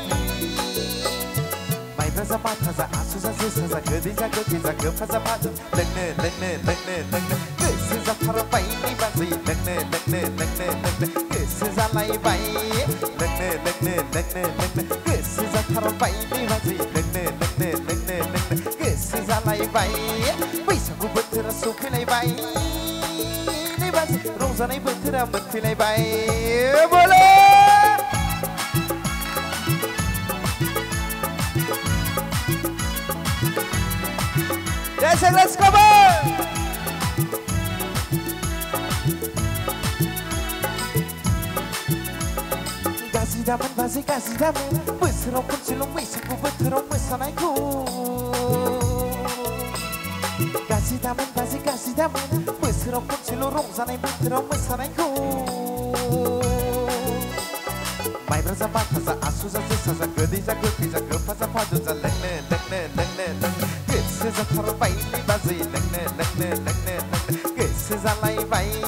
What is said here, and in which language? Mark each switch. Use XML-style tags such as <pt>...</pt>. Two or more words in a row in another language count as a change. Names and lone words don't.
<brx>माइब्रा जा माथा जा आसु जा जोसा जा गोदै जा गोखै जा गोफा जा भाजा लोंनो गोसो जाथारबाय बाजै लोंनो गोसो जालायबाय लोंनो गोसो जाथारबाय बाजै लोंनो गोसो जालायबाय बैसागु बोथोरा सफैलायबाय बाजै रंजानाय बोथोरा मोनफैलायबाय बोलो</brx> <en>Let's go!</en> <brx>Gazidaman bazi gazidaman bosoraw खनसेल' बैसागु बोथोराव मोसानायखौ गाजिदामोन बाजि गाजिदामोन बोसोराव खनसेल' रंजानाय बोथोराव मोसानायखौ माइब्रा जा माथा जा आसु जा जोसा जा गोदै जा गोखै जा गोफा जा भाजा जा लोंनो गोसो जाथारबाय बाजै लोंनो गोसो जालायबाय</brx>